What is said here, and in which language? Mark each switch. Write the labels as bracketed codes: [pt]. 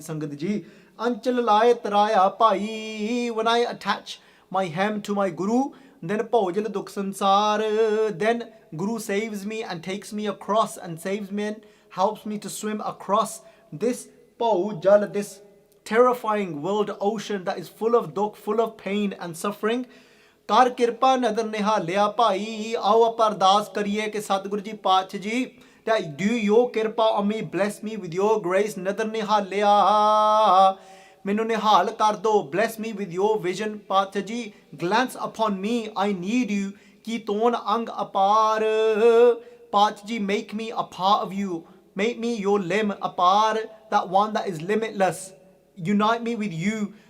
[en] Sangat ji, [pa] Anchal laye taraya bhai, [en] when I attach my hem to my Guru, then Bhojal Dukh Sansar, then Guru saves me and takes me across and saves me and helps me to swim across this Bhojal, this terrifying world ocean that is full of dukh, full of pain and suffering. [pa] ਕਰ ਕਿਰਪਾ ਨਦਰ ਨਿਹਾਲਿਆ ਭਾਈ, ਆਓ ਆਪਾਂ ਅਰਦਾਸ ਕਰੀਏ ਕਿ ਸਤਿਗੁਰੂ ਜੀ ਪਾਤਸ਼ਾਹ ਜੀ, [en] that do your [pa] ਕਿਰਪਾ [en] on me, bless me with your grace. [pa] ਨਦਰ ਨਿਹਾਲਿਆ, ਮੈਨੂੰ ਨਿਹਾਲ ਕਰ ਦੋ, [en] bless me with your vision ਪਾਤਸ਼ਾਹ ਜੀ, glance upon me, I need you, [pa] ਕੀ ਤੋਨ ਅੰਗ ਅਪਾਰ ਪਾਤਸ਼ਾਹ ਜੀ, [en] make me a part of you, make me your limb apart, that one that is limitless, unite me with you.